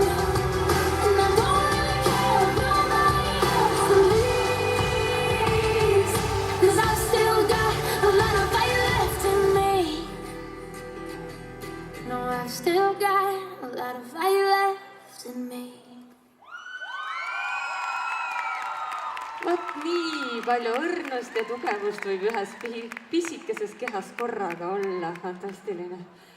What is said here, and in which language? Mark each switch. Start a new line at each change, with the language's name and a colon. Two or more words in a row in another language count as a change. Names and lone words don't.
English: And I don't really care if nobody else believes, 'cause I've still got a lot of fight left in me. No, I've still got a lot of fight left in me.
Estonian: Vot nii palju õrnust ja tugevust võib ühes pisikeses kehas korraga olla, fantastiline.